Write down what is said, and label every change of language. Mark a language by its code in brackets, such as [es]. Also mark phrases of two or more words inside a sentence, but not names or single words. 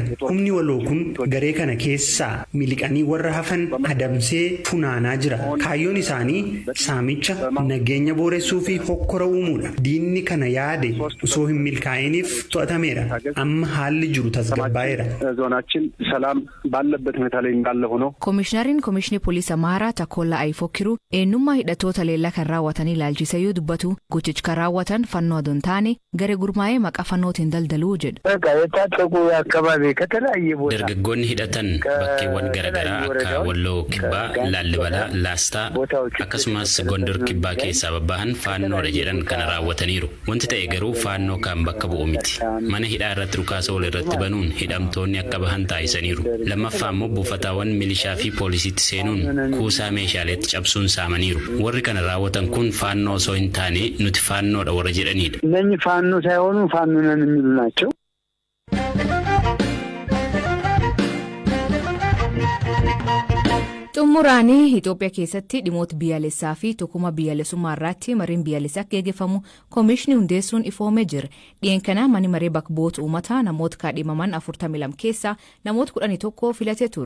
[om] Humni waloo kun garee kana keessaa miliqanii warra hafan adamsee funaanaa jira. Kaayyoon isaanii saamicha, nageenya booressuu fi hokkora uumuudha. Diinni kana yaade osoo hin milkaa'iniif to'atameera. Amma haalli jiru tasgabbaa'eera. [am] ዞናችን ሰላም ባለበት ሁኔታ ላይ እንዳለ ሆኖ [om] Koomishinarin Koomishinii Poolisii Amaaraa Takolla Ayfokiru eenyummaa hidhattoota leellaa kan raawwatanii ilaalchisayyuu dubbatu gochicha kan raawwatan fannoo adoon taane garee gurmaa'ee maqaa fannootiin daldaluu jedhu. Dargaggoonni hidhatan bakkeewwan garaagaraa akka Walloo Kibbaa, Laallibalaa, Laastaa akkasumas Gondor Kibbaa keessaa babbahan faannoodha jedhan kana raawwataniiru. Wanti ta'e garuu faannoo kan bakka bu'u miti. Mana hidhaa irratti rukaasa wal irratti banuun hidhamtoonni akka bahan taasisaniiru. Lammaffaa immoo buufataawwan milishaa fi poolisiitti seenuun kuusaa meeshaaleetti cabsuun saamaniiru. Warri kana raawwatan kun faannoo osoo hin taane nuti faannoodha warra jedhanidha. [am] እነኚህ ፋኖ ሳይሆኑ ፋኖ ነን የሚሉ ናቸው። [om] Xumuraanii Itoophiyaa keessatti dhimoota biyyaalessaa fi tokkummaa biyyaalessummaa irratti mariin biyyaalessaa gaggeeffamu koomishinii hundeessuun ifoomee jira. Dhiyeen kana manni maree bakka bu'oota uummataa namoota kaadhimaman 42 keessaa namoota 11 filatee ture.